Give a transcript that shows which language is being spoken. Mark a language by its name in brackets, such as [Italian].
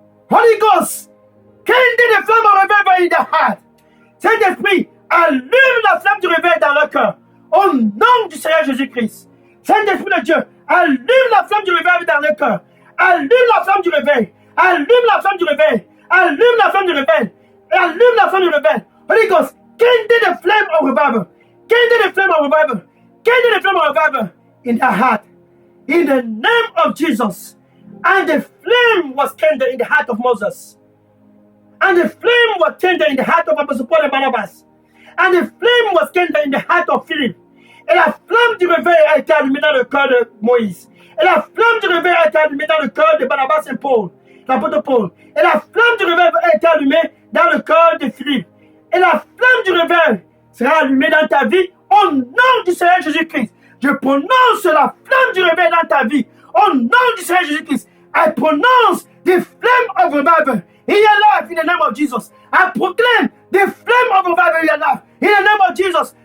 [English] Holy Ghost, kindle the flame of revival in their heart. [French] Saint-Esprit, allume la flamme du réveil dans le cœur. Au nom du Seigneur Jésus-Christ. Saint-Esprit de Dieu, allume la flamme du réveil dans le cœur. Allume la flamme du réveil. Allume la flamme du réveil. Allume la flamme du réveil. Allume la flamme du réveil. [English] Holy Ghost, kindle the flame of revival. Kindle the flame of revival. Kindle the flame of revival in their heart. In the name of Jesus. And the flame was kindled in the heart of Moses. And the flame was kindled in the heart of Apostle Paul and Barnabas. And the flame was kindled in the heart of Philip. [French] Et la flamme du réveil a été allumée dans le cœur de Moïse. Et la flamme du réveil a été allumée dans le cœur de Barnabas et Paul, l'apôtre Paul. Et la flamme du réveil a été allumée dans le cœur de Philippe. Et la flamme du réveil sera allumée dans ta vie au nom du Seigneur Jésus-Christ. Je prononce la flamme du réveil dans ta vie au nom du Seigneur Jésus-Christ. [English] I pronounce the flame of revival in your life in the name of Jesus. I proclaim the flame of revival in your life in the name of Jesus.